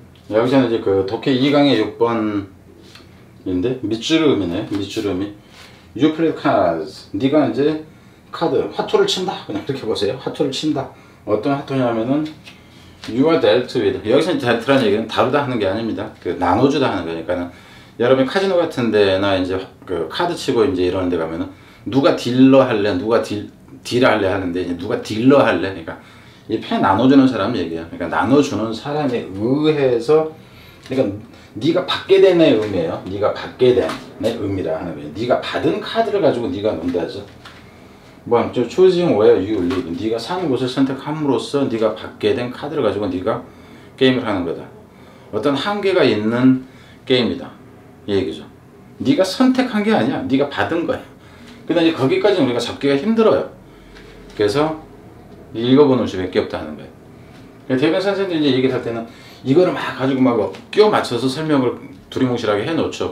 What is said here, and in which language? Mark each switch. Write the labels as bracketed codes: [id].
[ko] 여기서는 이제 그 독해 2강의 6번인데 밑주름이네. 밑주름이 [en] You play cards. [ko] 네가 이제 카드 화투를 친다. 그냥 이렇게 보세요. 화투를 친다. 어떤 화투냐면은 [en] You are dealt with. [ko] 여기서 dealt라는 얘기는 다루다 하는 게 아닙니다. 그 나눠주다 하는 거니까는 여러분 카지노 같은 데나 이제 그 카드 치고 이제 이런 데 가면은 누가 딜러 할래, 누가 딜 할래 하는데 이제 누가 딜러 할래. 그러니까 이 패 나눠주는 사람 얘기야. 그러니까 나눠주는 사람에 의해서, 그러니까 네가 받게 된 내 의미예요. 네가 받게 된 내 의미라 하는 거예요. 네가 받은 카드를 가지고 네가 논다죠. [en] 뭐 choosing where you live. [ko] 네가 사는 곳을 선택함으로써 네가 받게 된 카드를 가지고 네가 게임을 하는 거다. 어떤 한계가 있는 게임이다. 이 얘기죠. 네가 선택한 게 아니야. 네가 받은 거야. 근데 이제 거기까지는 우리가 잡기가 힘들어요. 그래서 읽어보는 수밖에 없다 하는 거예요. 대변 선생님들이 이제 얘기를 할 때는 이거를 막 가지고 막 끼워 맞춰서 설명을 두리뭉실하게 해놓죠.